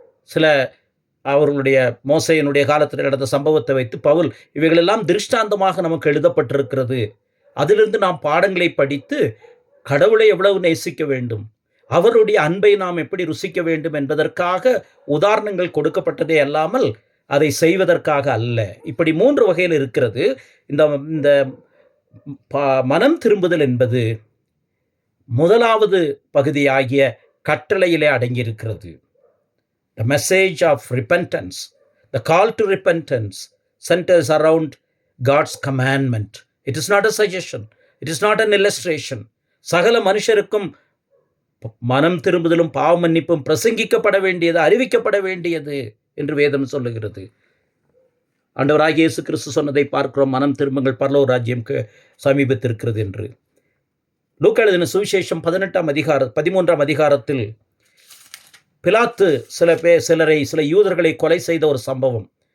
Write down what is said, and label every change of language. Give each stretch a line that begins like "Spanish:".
Tamil: சில அவர்களுடைய மோசையினுடைய காலத்தில் நடந்த சம்பவத்தை வைத்து பவுல் இவைகளெல்லாம் திருஷ்டாந்தமாக நமக்கு எழுதப்பட்டிருக்கிறது, அதிலிருந்து நாம் பாடங்களை படித்து கடவுளை எவ்வளவு நேசிக்க வேண்டும், அவருடைய அன்பை நாம் எப்படி ருசிக்க வேண்டும் என்பதற்காக உதாரணங்கள் கொடுக்கப்பட்டதே அல்லாமல் அதை செய்வதற்காக அல்ல. இப்படி 3 வகையில் இருக்கிறது. இந்த மனம் திரும்புதல் என்பது முதலாவது பகுதியாகிய கட்டளையிலே அடங்கியிருக்கிறது.
English: The message of repentance, the call to repentance centers around God's commandment. It is not a suggestion. It is not an illustration.
Tamil: சகல மனுஷருக்கும் மனம் திரும்புதலும் பாவ மன்னிப்பும் பிரசங்கிக்கப்பட வேண்டியது, அறிவிக்கப்பட வேண்டியது என்று வேதம் சொல்லுகிறது. ஆண்டவராகிய இயேசு கிறிஸ்து சொன்னதை பார்க்கிறோம், மனம் திரும்புங்கள், பரலோக ராஜ்யம் சமீபத்திருக்கிறது என்று. லூக்கா எழுதின சுவிசேஷம் 13ஆம் அதிகாரத்தில் பிலாத்து சில யூதர்களை கொலை செய்த ஒரு சம்பவம்.